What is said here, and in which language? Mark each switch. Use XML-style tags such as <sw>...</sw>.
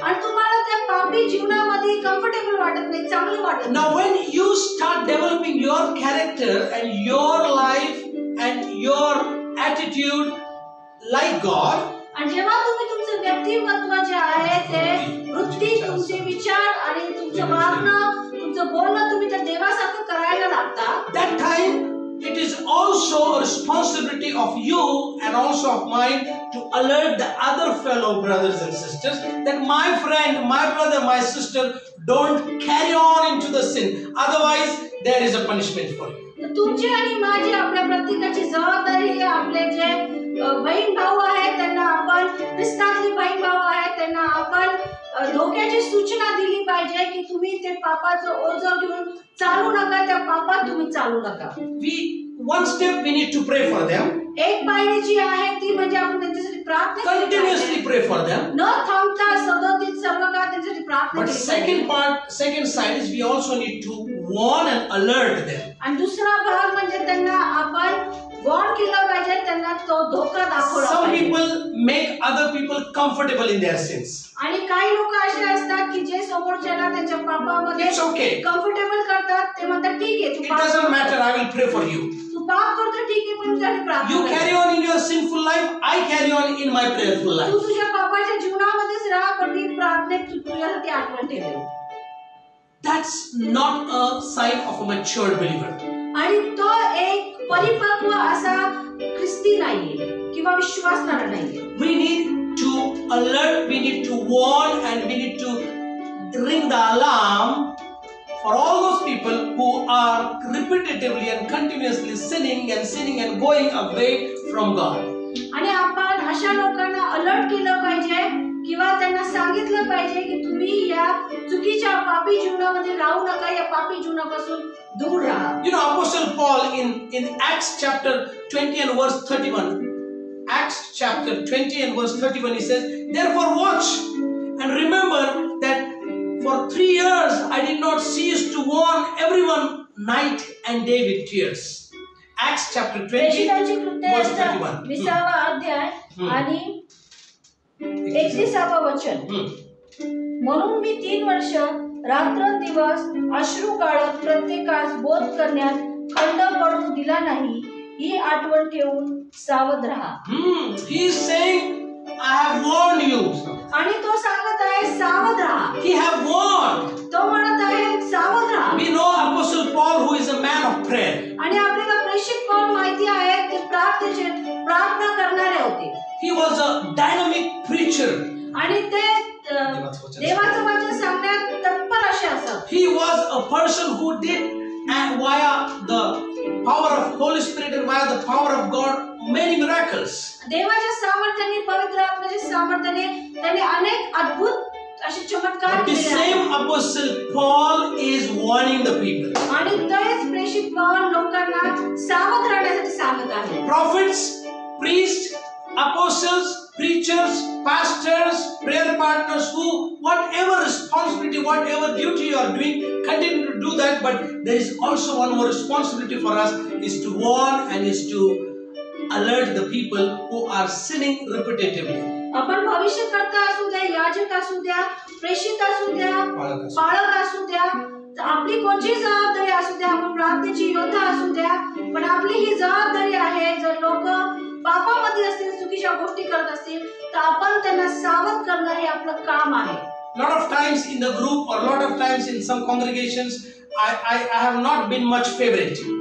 <mr>आणि तुम्हाला त्या पापी जीवनामध्ये कम्फर्टेबल वाटत नाही, चांगलं वाटत नाही.</mr> <en>Now when you start developing your character and your life and your attitude like God,</en> <mr>आणि जेव्हा तुम्ही तुमचं व्यक्तिमत्व जे आहे ते वृत्ती, तुमचे विचार आणि तुमचं वागणं, तुमचं बोलणं तुम्ही त्या देवासारखं करायला लागता,</mr> <en>that time it is also a responsibility of you and also of mine to alert the other fellow brothers and sisters that my friend, my brother, my sister, don't carry on into the sin. Otherwise, there is a punishment for you.</en> <mr>तुमची आणि माझी आपल्या प्रत्येकाची जबाबदारी आहे. आपले जे बहीण भाऊ आहेत त्यांना आपण, ख्रिस्तातली बहीण भाऊ आहेत त्यांना आपण धोक्याची सूचना दिली पाहिजे की तुम्ही ते पापाचं ओझं घेऊन चालू नका, त्या पापात तुम्ही चालू नका.</mr> <en>One step we need to pray for them.</en> <mr>एक पायरी जी आहे ती म्हणजे आपण त्यांच्यासाठी प्रार्थना केली</mr> <en>Continuously</en> <mr>पाहिजे.</mr> <en>pray for them.</en> <mr>न थांबता सदोदित सर्व काळ त्यांच्यासाठी प्रार्थना</mr> <en>But</en> <mr>केली पाहिजे.</mr> <en>second side is we also need to warn and alert them.</en> <mr>आणि दुसरा भाग म्हणजे त्यांना आपण वॉर्न केलं पाहिजे, त्यांना तो धोका दाखवला</mr> <en>Some</en> <mr>पाहिजे.</mr> <en>people make other people comfortable in their sins.</en> <mr>आणि काही लोक असे असतात की जे समोरच्याला त्यांच्या पापामध्ये</mr> <en>It's okay.</en> <mr>कम्फर्टेबल करतात. ते म्हणतात ठीक आहे,</mr> <en>It doesn't matter. I will pray for you.</en> <mr>तू पाप करतो ठीक आहे, पण तुझ्यासाठी प्रार्थना</mr> <en>You</en> <mr>कर.</mr> <en>carry on in your sinful life. I carry on in my prayerful life.</en> <mr>तू तुझ्या पापाच्या जीवनामध्येच राहा, पण मी प्रार्थनेत तुझ्यासाठी आठवण ठेवेल.</mr> <en>That's not a sign of a matured believer.</en> <mr>आणि तो एक परिपक्व असा ख्रिस्ती नाहीये किंवा विश्वासणारा नाहीये.</mr> <en>We need to alert, we need to warn, and we need to ring the alarm for all those people who are repetitively and continuously sinning and going away from God.</en> <mr>आणि आपण अशा लोकांना अलर्ट केलं पाहिजे किंवा त्यांना सांगितलं पाहिजे की तुम्ही या चुकीच्या पापी जीवनामध्ये राहू नका, या पापी जीवनापासून दूर राहा.</mr> <en>You know, Apostle Paul in Acts chapter 20 and verse 31, Acts chapter 20 and verse 31, he says, therefore watch and remember that for 3 years I did not cease to warn everyone night and day with tears. Acts chapter 20 verse 31.</en> <mr>20वा अध्याय आणि 31वा वचन. म्हणून मी 3 वर्ष रात्रंदिवस अश्रू गाळत प्रत्येकास बोध करण्यात खंड पडू दिला नाही, ही आठवण ठेवून सावध राहा.</mr> <en>He is saying, I have warned you.</en> <mr>आणि तो सांगत आहे सावध राहा.</mr> <en>He have warned.</en> <mr>तो म्हणत आहे सावध राहा.</mr> <en>We know Apostle Paul, who is a man of prayer.</en> <mr>आणि आपल्याला प्रेषित पौल माहिती आहे ते प्रार्थना करणारे होते.</mr> <en>He was a dynamic preacher.</en> <mr>आणि ते देवाचं वचन सांगण्यात तत्पर असे असत.</mr> <en>He was a person who did, and via the power of Holy Spirit and via the power of God, many miracles.</en> <mr>देवाच्या सामर्थ्याने, पवित्र आत्म्याच्या सामर्थ्याने त्यांनी अनेक अद्भुत असे चमत्कार</mr> <en>But the</en> <mr>केले.</mr> <en>same Apostle Paul is warning the people.</en> <mr>आणि तेच प्रेषित पौल लोकांना सावध राहण्यासाठी सांगत आहे.</mr> <en>Prophets, priests, apostles, preachers, pastors, prayer partners, who whatever responsibility, whatever duty you are doing, continue to do that. But there is also one more responsibility for us, is to warn and is to alert the people who are sinning repetitively.</en> <mr>आपण भविष्यकर्ता असू द्या, याजक असू द्या, प्रेषित असू द्या, पाळक असू द्या, आपली कोणची जबाबदारी असू द्या, आपण प्रार्थनेची योद्धा असू द्या, पण आपली ही जबाबदारी आहे, जर लोक पापामध्ये असतील, चुकीच्या गोष्टी करत असतील, तर आपण त्यांना सावध करणं हे आपलं काम आहे.</mr> <en>Lot of times in the group or lot of times in some congregations, I have not been much favorite.</en>